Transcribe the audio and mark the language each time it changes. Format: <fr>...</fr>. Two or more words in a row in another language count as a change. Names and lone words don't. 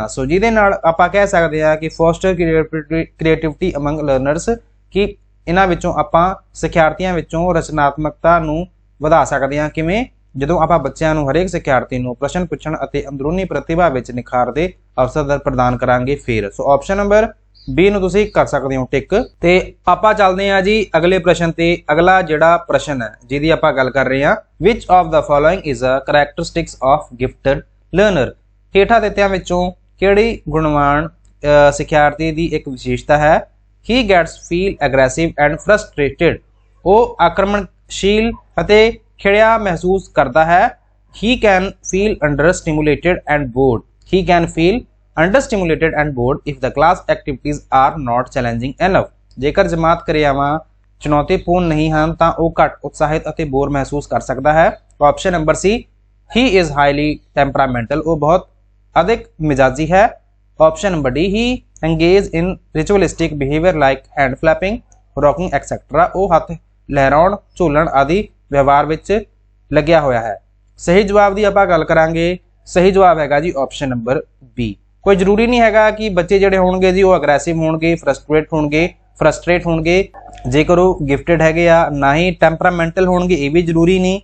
<pa>ਸੋ ਜਿਹਦੇ ਨਾਲ ਆਪਾਂ ਕਹਿ ਸਕਦੇ ਹਾਂ ਕਿ</pa> <en>foster creativity among learners,</en> <pa>ਕਿ ਇਹਨਾਂ ਵਿੱਚੋਂ ਆਪਾਂ ਸਿੱਖਿਆਰਥੀਆਂ ਵਿੱਚੋਂ ਰਚਨਾਤਮਕਤਾ ਨੂੰ ਵਧਾ ਸਕਦੇ ਹਾਂ। ਕਿਵੇਂ? ਜਦੋਂ ਆਪਾਂ ਬੱਚਿਆਂ ਨੂੰ, ਹਰੇਕ ਸਿੱਖਿਆਰਥੀ ਨੂੰ ਪ੍ਰਸ਼ਨ ਪੁੱਛਣ ਅਤੇ ਅੰਦਰੂਨੀ ਪ੍ਰਤਿਭਾ ਵਿੱਚ ਨਿਖਾਰ ਦੇ ਅਵਸਰ ਪ੍ਰਦਾਨ ਕਰਾਂਗੇ ਫਿਰ। ਸੋ</pa> <en>option number B</en> <pa>ਨੂੰ ਤੁਸੀਂ ਕਰ ਸਕਦੇ ਹੋ ਟਿਕ। ਤੇ ਆਪਾਂ ਚੱਲਦੇ ਹਾਂ ਜੀ ਅਗਲੇ ਪ੍ਰਸ਼ਨ ਤੇ। ਅਗਲਾ ਜਿਹੜਾ ਪ੍ਰਸ਼ਨ ਹੈ ਜਿਹਦੀ ਆਪਾਂ ਗੱਲ ਕਰ ਰਹੇ ਹਾਂ,</pa> <en>which of the following is a characteristics of gifted learner?</en> <pa>ਹੇਠਾਂ ਦਿੱਤਿਆਂ ਵਿੱਚੋਂ ਕਿਹੜੀ ਗੁਣਵਾਨ ਸਿੱਖਿਆਰਥੀ ਦੀ ਇੱਕ ਵਿਸ਼ੇਸ਼ਤਾ ਹੈ?</pa> <en>He gets feel aggressive and frustrated,</en> <pa>ਉਹ ਆਕਰਮਣਸ਼ੀਲ ਅਤੇ ਖਿੜਿਆ ਮਹਿਸੂਸ ਕਰਦਾ ਹੈ।</pa> <en>He can feel understimulated and bored, he can feel understimulated and bored if the class activities are not challenging enough,</en> <pa>ਜੇਕਰ ਜਮਾਤ ਕਿਰਿਆਵਾਂ ਚੁਣੌਤੀਪੂਰਨ ਨਹੀਂ ਹਨ ਤਾਂ ਉਹ ਘੱਟ ਉਤਸ਼ਾਹਿਤ ਅਤੇ ਬੋਰ ਮਹਿਸੂਸ ਕਰ ਸਕਦਾ ਹੈ।</pa> <en>option number C, he is highly temperamental,</en> <pa>ਉਹ ਬਹੁਤ ਅਧਿਕ ਮਿਜਾਜੀ ਹੈ।</pa> <en>option number D, he engage in ritualistic behavior like hand flapping, rocking etc,</en> <pa>ਉਹ ਹੱਥ ਲਹਿਰਾਉਣ, ਝੂਲਣ ਆਦਿ ਵਿਵਹਾਰ ਵਿੱਚ ਲੱਗਿਆ ਹੋਇਆ ਹੈ। ਸਹੀ ਜਵਾਬ ਦੀ ਆਪਾਂ ਗੱਲ ਕਰਾਂਗੇ। ਸਹੀ ਜਵਾਬ ਹੈਗਾ ਜੀ</pa> <en>option number B.</en> <pa>ਕੋਈ ਜ਼ਰੂਰੀ ਨਹੀਂ ਹੈਗਾ ਕਿ ਬੱਚੇ ਜਿਹੜੇ ਹੋਣਗੇ ਜੀ ਉਹ ਅਗਰੈਸਿਵ ਹੋਣਗੇ, ਫਰਸਟ੍ਰੇਟ ਹੋਣਗੇ ਜੇਕਰ ਉਹ ਗਿਫਟਡ ਹੈਗੇ ਆ, ਨਾ ਹੀ ਟੈਂਪਰਾਮੈਂਟਲ ਹੋਣਗੇ, ਇਹ ਵੀ ਜ਼ਰੂਰੀ ਨਹੀਂ।</pa>